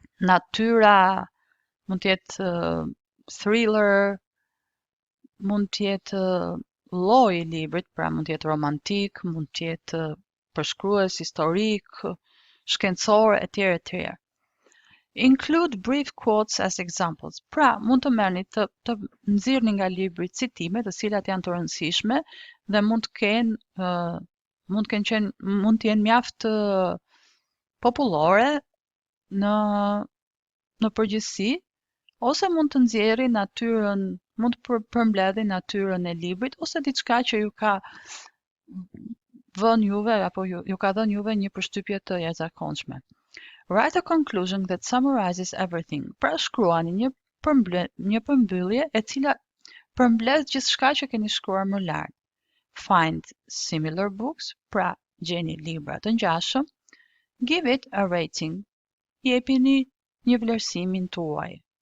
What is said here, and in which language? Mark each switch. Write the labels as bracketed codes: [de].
[sq] natyra, mund të jetë thriller, mund të jetë lloji i librit, pra mund të jetë romantik, mund të jetë përshkrues historik, shkencor, etj. etj. [en] Include brief quotes as examples. [sq] Pra, mund të merrni të nxirrni nga libri citime të cilat janë të rëndësishme dhe mund të jenë mjaft popullore në përgjithësi, ose mund të nxjerrni natyrën, mund të përmbledhni natyrën e librit ose diçka që ju ka vënë juve apo ju ka dhënë juve një përshtypje të jashtëzakonshme. [en] Write a conclusion that summarizes everything. [sq] Pra shkruani një përmbyllje e cila përmbledh gjithçka që keni shkruar më lart. [en] Find similar books, [sq] pra gjeni libra të ngjashëm. [en] Give it a rating. [sq] Jepini një vlerësimin tuaj.